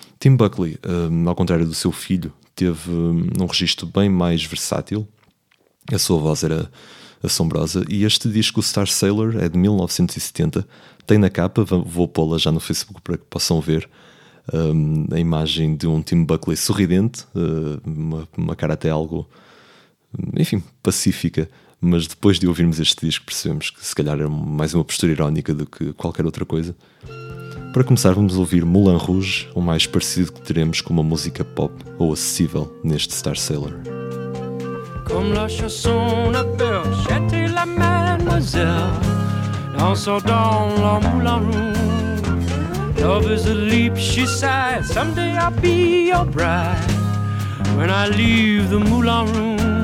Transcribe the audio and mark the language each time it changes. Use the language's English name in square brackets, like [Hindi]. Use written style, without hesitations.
[Portuguese] Tim Buckley, ao contrário do seu filho, teve um registro bem mais versátil, a sua voz era assombrosa, e este disco, Star Sailor, é de 1970, tem na capa, vou pô-la já no Facebook para que possam ver, a imagem de um Tim Buckley sorridente, uma cara até algo, enfim, pacífica, mas depois de ouvirmos este disco percebemos que se calhar era mais uma postura irónica do que qualquer outra coisa. Para começar, vamos ouvir Moulin Rouge, o mais parecido que teremos com uma música pop ou acessível neste Star Sailor. [French] Comme la chanson appelle, j'étais la mademoiselle, dansant dans la Moulin Rouge. [English] Love is a leap, she said, someday I'll be your bride, when I leave the Moulin Rouge.